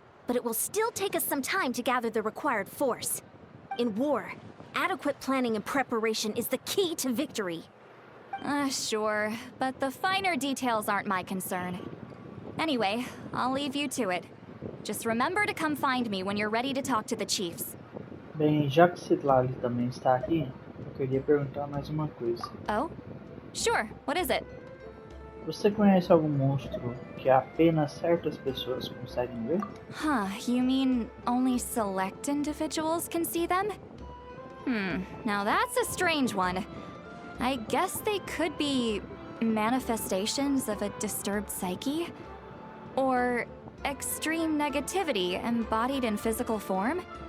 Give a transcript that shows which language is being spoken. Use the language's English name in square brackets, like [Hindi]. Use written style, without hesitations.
[English] But it will still take us some time to gather the required force. In war, adequate planning and preparation is the key to victory. Sure, but the finer details aren't my concern. Anyway, I'll leave you to it. Just remember to come find me when you're ready to talk to the chiefs. [Portuguese] Bem, já que Citlali também está aqui, eu queria perguntar mais uma coisa. [English] Oh? Sure, what is it? [Portuguese] Você conhece algum monstro que apenas certas pessoas conseguem ver? [English] Huh, you mean only select individuals can see them? Now that's a strange one. I guess they could be manifestations of a disturbed psyche? Or extreme negativity embodied in physical form?